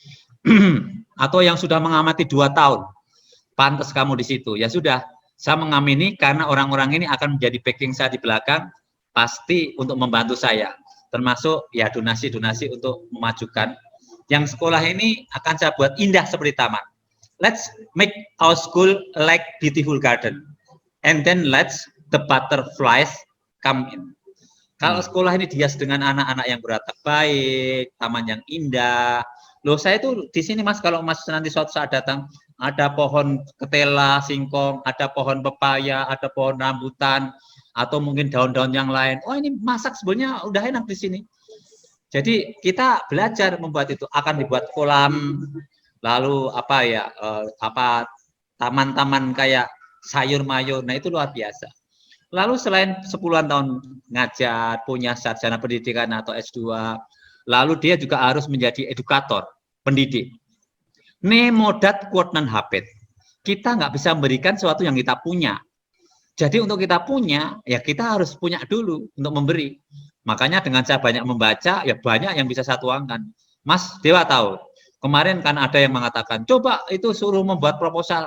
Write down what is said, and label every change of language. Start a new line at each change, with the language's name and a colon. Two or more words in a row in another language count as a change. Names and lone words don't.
Indonesian: Atau yang sudah mengamati 2 tahun. Pantas kamu di situ. Ya sudah, saya mengamini karena orang-orang ini akan menjadi backing saya di belakang, pasti untuk membantu saya. Termasuk ya donasi-donasi untuk memajukan. Yang sekolah ini akan saya buat indah seperti taman.
English: Let's make our school like beautiful garden. And then let's the butterflies come in.
Indonesian: Kalau sekolah ini dihias dengan anak-anak yang beratak baik, taman yang indah. Loh saya itu di sini Mas, kalau Mas nanti suatu saat datang, ada pohon ketela, singkong, ada pohon pepaya, ada pohon rambutan, atau mungkin daun-daun yang lain. Oh ini masak sebenarnya udah enak di sini. Jadi kita belajar membuat itu, akan dibuat kolam, lalu apa ya, taman-taman kayak sayur mayur, nah itu luar biasa. Lalu selain 10-an tahun ngajar, punya sarjana pendidikan atau S2, lalu dia juga harus menjadi edukator, pendidik.
Latin: Nemodat quod non habet.
Indonesian: Kita nggak bisa memberikan sesuatu yang kita punya. Jadi untuk kita punya, ya kita harus punya dulu untuk memberi. Makanya dengan saya banyak membaca, ya banyak yang bisa saya tuangkan. Mas Dewa tahu, kemarin kan ada yang mengatakan, coba itu suruh membuat proposal.